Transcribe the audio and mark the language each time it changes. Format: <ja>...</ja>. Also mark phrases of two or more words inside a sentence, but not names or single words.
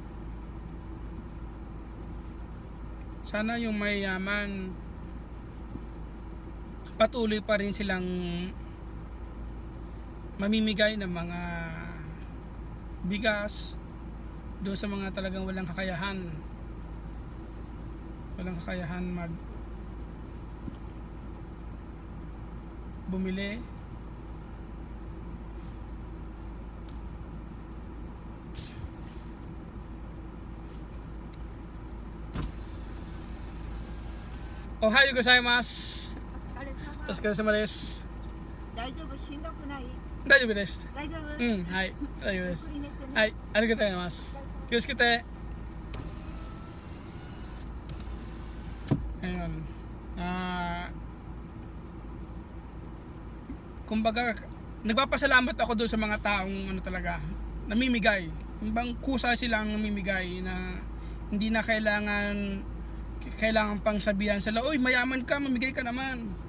<tl>Sana yung mayayaman patuloy pa rin silang mamimigay ng mga bigas doon sa mga talagang walang kakayahan mag bumili.</tl> <ja>おはようございます. お疲れ様です。大丈夫、しんどくない？大丈夫です。大丈夫？はい、大丈夫です。ゆっくり寝てね。はい、ありがとうございます。気をつけて。Ayun.</ja> <tl>Kumbaga, nagpapasalamat ako doon sa mga taong talaga, namimigay. Yung bang kusa silang namimigay na hindi na kailangan pang sabihan sila, "Oy, mayaman ka, mamigay ka naman."</tl>